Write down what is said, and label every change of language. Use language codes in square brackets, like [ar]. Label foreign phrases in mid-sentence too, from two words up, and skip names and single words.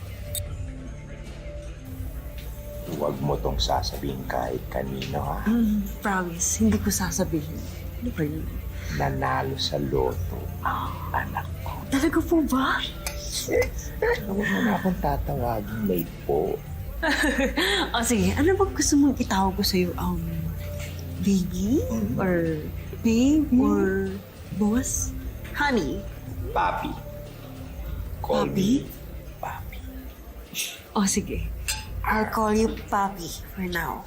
[tl] Huwag mo tong sasabihin kahit kanino, ha? Promise, hindi ko sasabihin. Ano ba yun? Nanalo sa loto ang anak ko. Talaga po ba? Huwag mo na akong tatawagin, may po. O sige, ano ba gusto mong itawag ko sa'yo? [en] Baby? Or babe? Or boss? Honey? Papi. Call me Papi. [tl] O sige, [en] I'll call you Papi for now.